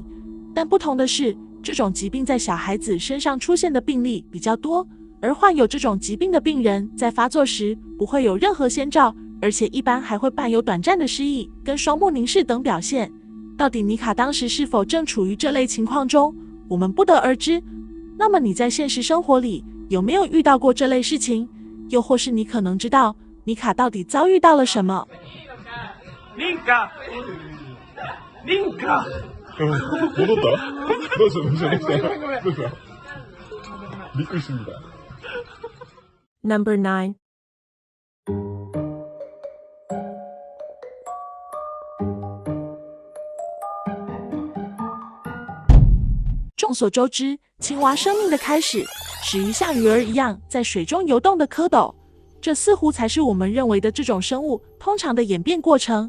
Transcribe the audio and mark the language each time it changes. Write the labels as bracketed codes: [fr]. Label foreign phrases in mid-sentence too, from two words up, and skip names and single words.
[zh] 但不同的是，这种疾病在小孩子身上出现的病例比较多，而患有这种疾病的病人在发作时不会有任何先兆，而且一般还会伴有短暂的失忆跟双目凝视等表现。到底妮卡当时是否正处于这类情况中，我们不得而知。那么你在现实生活里有没有遇到过这类事情？又或是你可能知道妮卡到底遭遇到了什么？ [ja] リンカ戻ったどうしたびっくりしてみた。 [en] Number 9. [zh] 众所周知，青蛙生命的开始始于像鱼儿一样在水中游动的蝌蚪，这似乎才是我们认为的这种生物通常的演变过程。